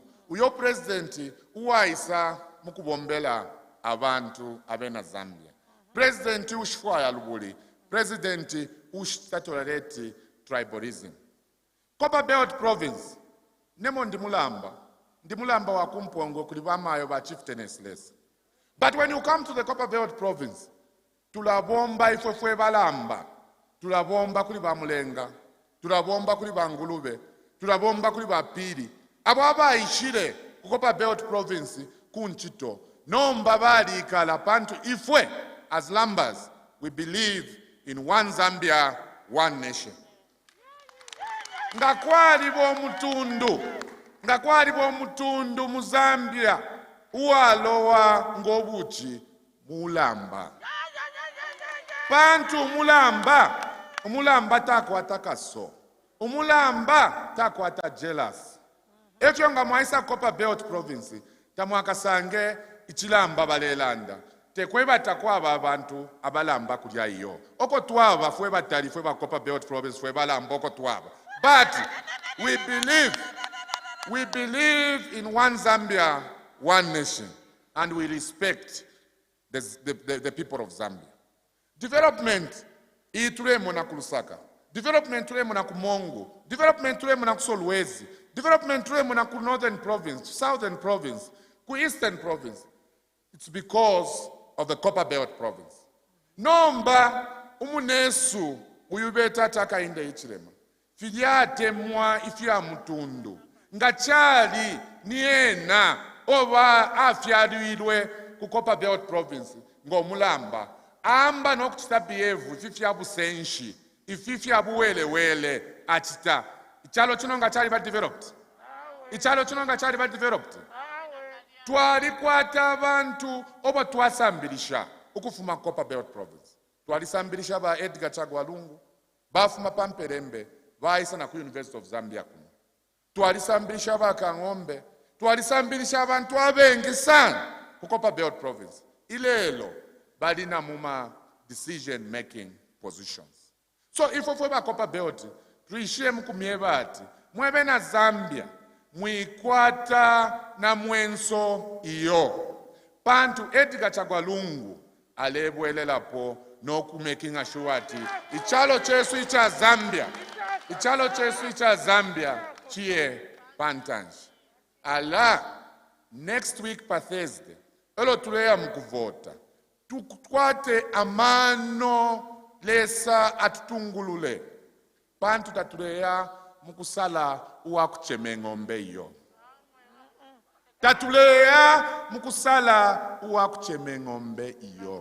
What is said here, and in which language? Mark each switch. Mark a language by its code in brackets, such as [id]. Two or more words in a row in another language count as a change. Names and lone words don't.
[bem] Uyo president uwaisa mukubombela abantu abena Zambia. President ushfaya lubuli. President ushtatoreti tribalism. Copper Belt province nemo ndimulamba wa kumpongo kulibamayo ba chieftainess less. [en] But when you come to the Copper Belt province, [bem] tulabomba ifwe balamba, tulabomba kuliba mulenga, tulabomba kuliba Ngulube, tulabomba kuliba piri. Abo abayishire ku Copper Belt province kunchito nomba bali kala pantu ifwe [en] as lambas we believe in one Zambia, one nation. [bem] Ngakwali bo mutundu mu Zambia uwalowa ngobuchi mulamba. Pantu mulamba takwata kaso. Umulamba takwata jealous. Ekyo nga mwaisa Copper Belt province tamwakasange ichilamba balelanda. Tekweba takwaba abantu abalamba kulya iyo. Oko twaba fwe batali fwe ba Copper Belt province fwe balamba oko twaba. [en] But we believe in one Zambia, one nation, and we respect the people of Zambia. [bem] Development itulemo na Lusaka. Development tulemo na Mongo. Development tulemo na Solwezi. Development tulemo na Northern province, Southern province, Eastern province. [en] It's because of the Copper Belt province. [bem] Nomba umunesu uyubeta taka inde ichilema. Fidyate mwa ifya mutundu. Ngachali niena oba afyaduilwe ku Copper Belt province ngomulamba. Amba nokuchita behave ififya busenshi, ififya buwelewele achita. Ichalo chino ngachali ba developed. Twalikwata abantu oba twasambilisha ukufuma Copper Belt province. Twalisambilisha ba Edgar Chagwalungu, bafuma Pamperembe, baisa na ku University of Zambia kuno. Twalisambilisha ba Kangombe, twalisambilisha abantu abengi sana ku Copper Belt province. Ilelo balina muma [en] decision making positions. So if we ba Copper Belt, [bem] tuishie mkumiebati, mwebe na Zambia, mwikwata na mwenso iyo. Pantu Edgar Chagwalungu alebwelela po no kumaking sure ati ichalo chesu icha Zambia chie pantanji. Ala [en] next week [bem] pa Thursday elo tuleya mkuvota tukwate amano lesa atutungulule pantu tatuleya mukusala uwakucheme ng'ombe iyo. Tatuleya mukusala uwakucheme ng'ombe iyo.